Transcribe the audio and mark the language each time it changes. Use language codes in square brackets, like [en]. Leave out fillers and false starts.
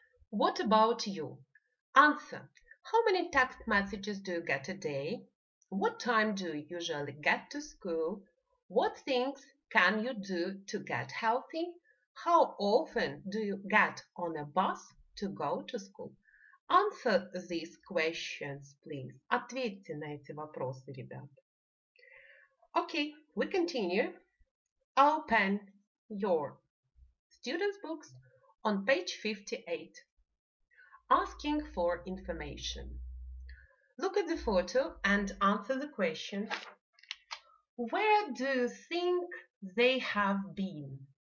[en] What about you? Answer. How many text messages do you get a day? What time do you usually get to school? What things can you do to get healthy? How often do you get on a bus to go to school? Answer these questions, please. [ru] Ответьте на эти вопросы, ребят. [en] Okay, we continue. Open your students' books on page 58. Asking for information. Look at the photo and answer the question. Where do you think they have been?